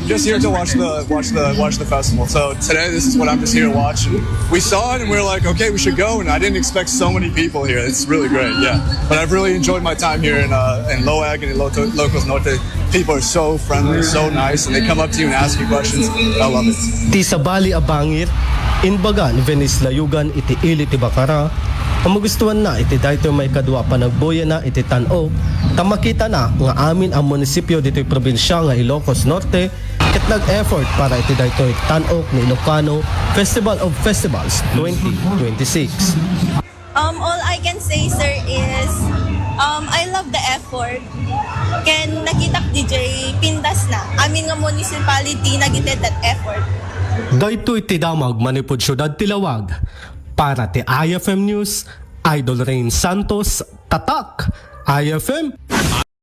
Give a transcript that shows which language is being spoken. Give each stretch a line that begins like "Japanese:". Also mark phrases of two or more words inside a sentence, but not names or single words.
English: I'm just here to watch the festival. So today, this is what I'm just here to watch. And we saw it and we were like, okay, we should go. And I didn't expect so many people here. It's really great. Yeah. But I've really enjoyed my time here in Loag and in Ilocos Norte. People are so friendly, so nice, and they come up to you and ask you questions. I love it.
Iloko: Ti sabali a bangir, inbagan Venice layugan iti ili ti Bacara, ang magustuhan na iti dayto may kadwa panagboya na iti Tan-ok, tamakita na nga amin ang munisipyo dito'y probinsya nga Ilocos Norte, ket nag-effort para iti dayto'y Tan-ok ni Ilocano Festival of Festivals 2026.
English: All I can say, sir, is I love the effort.
Iloko: Ken nakita DJ pindas na. Amin nga municipality nagited
English: that effort.
Iloko: Daytoy ti damag manipod Syudad Tilawag. Para ti IFM News, Idol Rain Santos, Tatak, IFM.